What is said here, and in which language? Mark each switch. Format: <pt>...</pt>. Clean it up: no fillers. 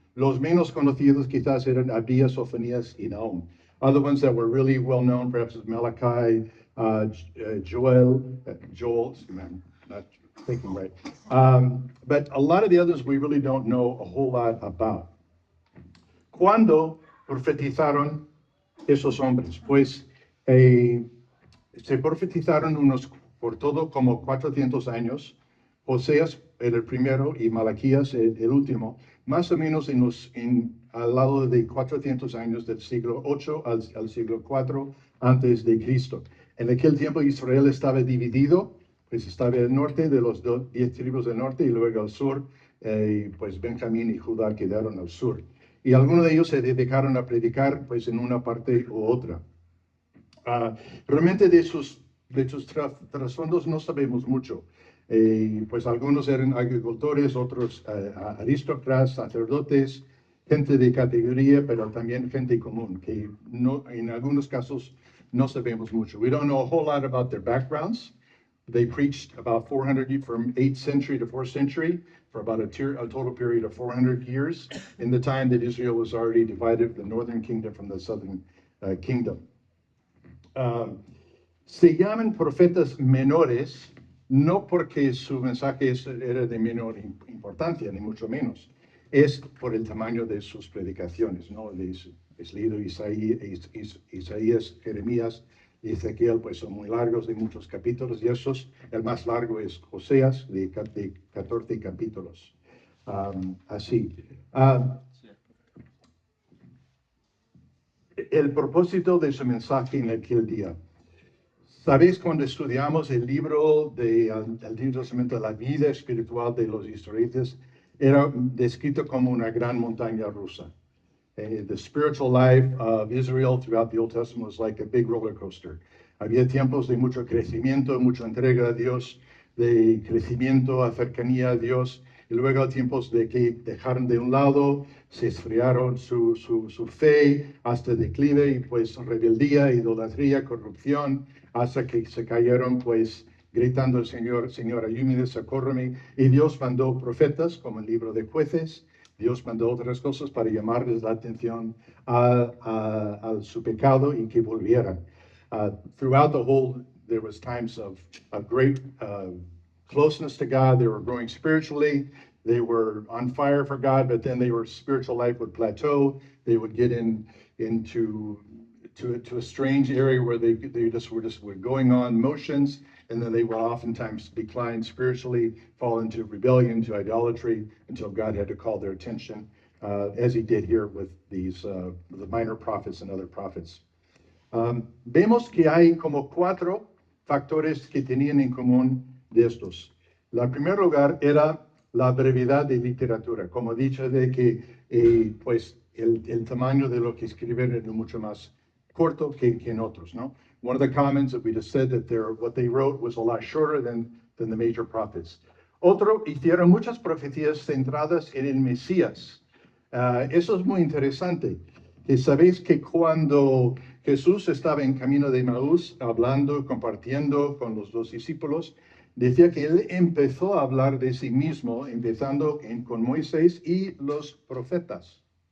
<es>Los menos conocidos quizás eran Abdías, Sofonías y Nahum.</es> <en>Other ones that were really well known, perhaps is Malachi, Joel, I'm not thinking right. But a lot of the others we really don't know a whole lot about.</en> <es>¿Cuándo profetizaron esos hombres? Pues se profetizaron por todo como 400 años. Oseas era el primero y Malaquías el último, más o menos al lado de 400 años del siglo 8 al siglo 4 antes de Cristo. En aquel tiempo Israel estaba dividido, pues estaba el norte de los 10 tribus del norte y luego al sur, pues Benjamín y Judá quedaron al sur. Y algunos de ellos se dedicaron a predicar pues en una parte u otra. Realmente de sus trasfondos no sabemos mucho. Pues algunos eran agricultores, otros aristócratas, sacerdotes, gente de categoría, pero también gente común, que no, en algunos casos no sabemos mucho.</es> <en>We don't know a whole lot about their backgrounds. They preached about 400, from 8th century to 4th century, for about a total period of 400 years, in the time that Israel was already divided, the northern kingdom from the southern kingdom.</en> <es>Se llaman profetas menores, no porque su mensaje era de menor importancia, ni mucho menos. Es por el tamaño de sus predicaciones, ¿no? Es leído Isaías, Jeremías y Ezequiel, pues son muy largos, de muchos capítulos, y el más largo es Oseas, de 14 capítulos. Así. El propósito de su mensaje en aquel día. ¿Sabéis cuando estudiamos el libro del Antiguo Testamento, la vida espiritual de los israelitas, era descrito como una gran montaña rusa?</es> <en>The spiritual life of Israel throughout the Old Testament was like a big roller coaster.</en> <es>Había tiempos de mucho crecimiento, mucha entrega a Dios, de crecimiento, a cercanía a Dios, y luego tiempos de que dejaron de un lado, se esfriaron su fe hasta declive y pues rebeldía, idolatría, corrupción, hasta que se cayeron pues gritando al Señor, Señor, ayúdame, socórreme. Y Dios mandó profetas, como el libro de Jueces. Dios mandó otras cosas para llamarles la atención a su pecado y que volvieran.</es> <en>Throughout the whole, there was times of great closeness to God. They were growing spiritually. They were on fire for God, but then their spiritual life would plateau. They would get into a strange area where they were going on motions, and then they would oftentimes decline spiritually, fall into rebellion, to idolatry, until God had to call their attention, as he did here with these the minor prophets and other prophets.</en> <es>Vemos que hay como 4 factores que tenían en común de estos. En primer lugar era la brevedad de literatura, como dicho de que pues el tamaño de lo que escriben era mucho más corto que en otros, ¿no?</es> <en>One of the comments that we just said that what they wrote was a lot shorter than the major prophets.</en> <es>Otro, hicieron muchas profecías centradas en el Mesías. Eso es muy interesante. Que sabéis que cuando Jesús estaba en camino de Emaús, hablando, compartiendo con los 2 discípulos, decía que él empezó a hablar de sí mismo, empezando con Moisés y los profetas.</es>